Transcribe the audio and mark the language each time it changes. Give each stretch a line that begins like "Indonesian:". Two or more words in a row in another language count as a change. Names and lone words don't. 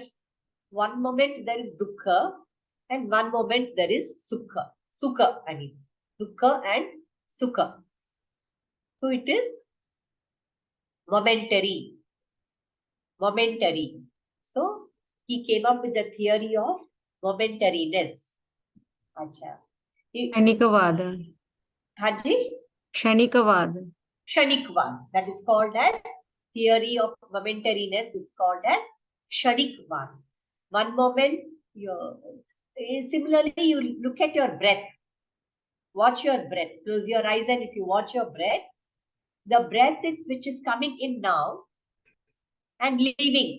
English: One moment there is dukkha and one moment there is sukha. Sukha, I mean. Dukkha and sukha. So it is momentary. Momentary. So he came up with the theory of momentariness. Acha. Kshanikavada. Haji? Kshanikavada. Kshanikvad. That is called as theory of momentariness is called as Kshanikvad. One moment, similarly, you look at your breath. Watch your breath. Close your eyes, and if you watch your breath, the breath is which is coming in now and leaving.